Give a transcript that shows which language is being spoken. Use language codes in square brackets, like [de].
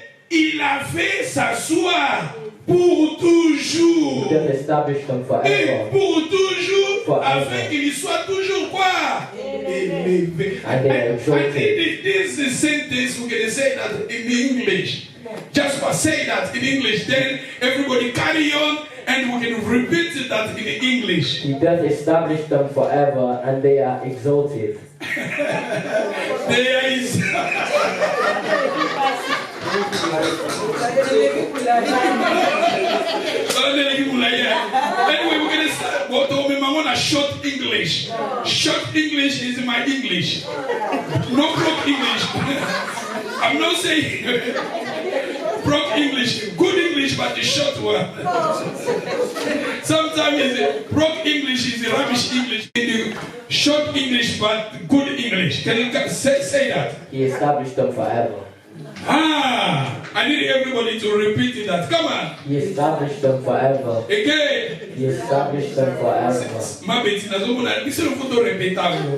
[fr] Et il a fait s'asseoir pour toujours. [en] He does establish them [fr] Et [en] forever. [fr] pour toujours, [en] Forever. [fr] afin qu'il soit toujours quoi? Élevé. [en] And they are I exalted. think this is sentence we can say that in English. Just for say that in English, then everybody carry on and we can repeat that in English. He does establish them forever, and they are exalted. There is anyway, we're gonna start. What I want a short English. Short English is my English. No broke English. I'm not saying broke English, good English, but the short one. Sometimes broke English is rubbish English. In the short English, but good English. Can you say that? He established them forever. I need everybody to repeat that. Come on. He established them forever. Again. He established them forever. [fr] Ma bêtise, c'est le photo répétable.